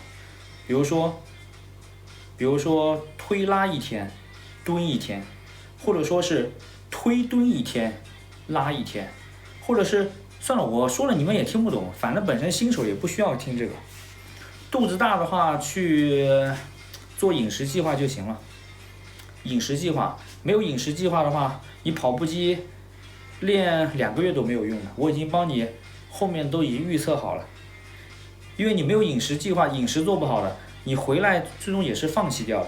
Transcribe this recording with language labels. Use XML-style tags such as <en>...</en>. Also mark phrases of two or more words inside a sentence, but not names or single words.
<zh>比如說推拉1天，蹲1天，或者說是推蹲1天，拉1天，或者是算了，我說了你們也听不懂，反正本身新手也不需要听这個。肚子大的話去做飲食計劃就行了。飲食計劃沒有飲食計劃的話，你跑步機練2個月都沒有用的，我已經幫你後面都已經預測好了。因為你沒有飲食計劃，飲食做不好的，你回來最終也是放棄掉的。</zh>